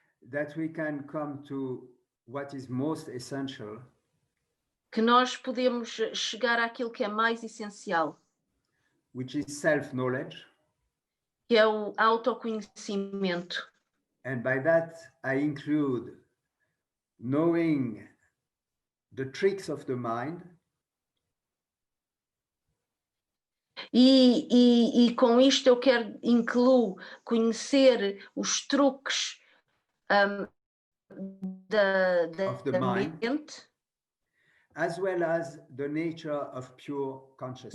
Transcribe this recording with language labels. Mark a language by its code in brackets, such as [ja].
[en] that we can come to what is most essential, [pt] que nós podemos chegar àquilo que é mais essencial, [en] which is self-knowledge. [pt] que é o autoconhecimento. [en] And by that I include knowing the tricks of the mind. [pt] E com isto eu incluo conhecer os truques da mente, [en] as well as the nature of pure consciousness.